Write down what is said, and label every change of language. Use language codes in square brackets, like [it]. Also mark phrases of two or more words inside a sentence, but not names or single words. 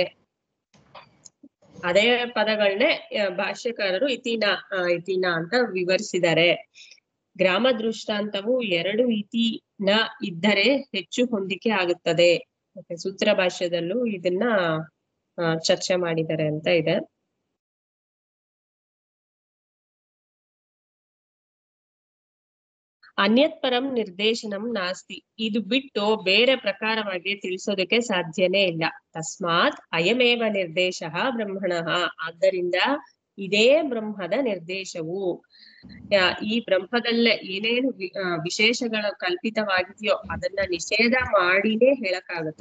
[kn] ಅದೇ ಪದಗಳನ್ನೇ ಭಾಷ್ಯಕಾರರು ಇತಿನ ಅಂತ ವಿವರಿಸಿದ್ದಾರೆ. ಗ್ರಾಮ ದೃಷ್ಟಾಂತವು 2 ಇತಿನ ಇದ್ದರೆ ಹೆಚ್ಚು ಹೊಂದಿಕೆ ಆಗುತ್ತದೆ. ಸೂತ್ರ ಭಾಷ್ಯದಲ್ಲೂ ಇದನ್ನ ಚರ್ಚೆ ಮಾಡಿದ್ದಾರೆ ಅಂತ ಇದೆ. [sa] ಅನ್ಯತ್ ಪರಂ ನಿರ್ದೇಶನಂ ನಾಸ್ತಿ. [kn] ಇದು ಬಿಟ್ಟು ಬೇರೆ ಪ್ರಕಾರವಾಗಿ ತಿಳಿಸೋದಕ್ಕೆ ಸಾಧ್ಯನೇ ಇಲ್ಲ. [sa] ತಸ್ಮಾತ್ ಅಯಮೇವ ನಿರ್ದೇಶ ಬ್ರಹ್ಮಣಃ. [kn] ಆದ್ದರಿಂದ ಇದೇ ಬ್ರಹ್ಮದ ನಿರ್ದೇಶವು. ಈ ಬ್ರಹ್ಮದಲ್ಲೇ ಏನೇನು ವಿಶೇಷಗಳು ಕಲ್ಪಿತವಾಗಿದೆಯೋ ಅದನ್ನ ನಿಷೇಧ ಮಾಡಿನೇ ಹೇಳಕ್ಕಾಗುತ್ತೆ.